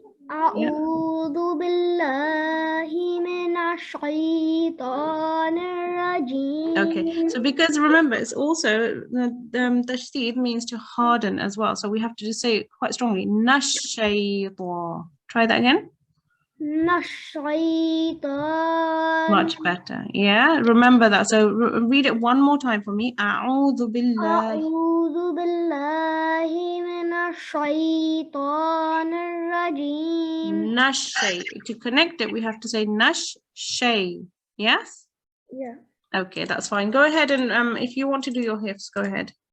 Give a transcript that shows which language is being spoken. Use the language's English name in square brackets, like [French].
[Arabic] أعوذ بالله من الشيطان الرجيم. [English] Okay, so because remember, it's also the tashdid means to harden as well. So we have to just say it quite strongly. Nashayta. Try that again. Nashaytan. Much better. Yeah, remember that. So read it one more time for me. [Arabic] A'udhu billahi. أعوذ بالله من الشيطان الرجيم. Nashay. [English] To connect it, we have to say nashay. Yes? Yeah. Okay, that's fine. Go ahead and if you want to do your hifz, go ahead.